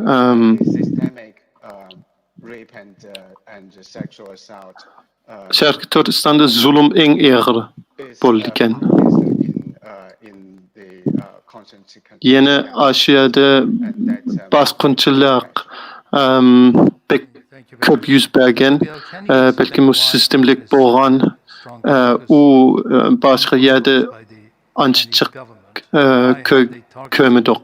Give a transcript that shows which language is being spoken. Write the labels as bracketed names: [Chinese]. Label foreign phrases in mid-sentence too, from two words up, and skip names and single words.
[English] rape and sexual assault. [Uzbek] Sharqiy Turkistonda zulm eng ig'ir bo'ldi ekan. Yeni Osiyada bosqinchilik pek ko'p yuz bergan, balkim u sistemlik bo'lgan, u boshqa yerda ancha ko'rmadik.